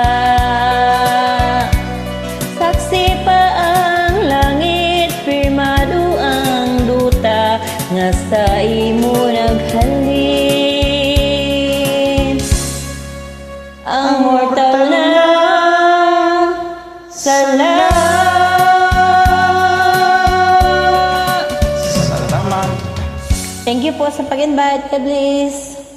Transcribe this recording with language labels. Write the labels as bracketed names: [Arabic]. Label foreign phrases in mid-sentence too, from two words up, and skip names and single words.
[Hiligaynon] Saksi pa ang langit, pirmado ang duta nga sa imo naghalin. [Filipino] Ang mortal na sala. Salamat. [English] Thank you [Filipino] po sa pag-invite. [English] God bless.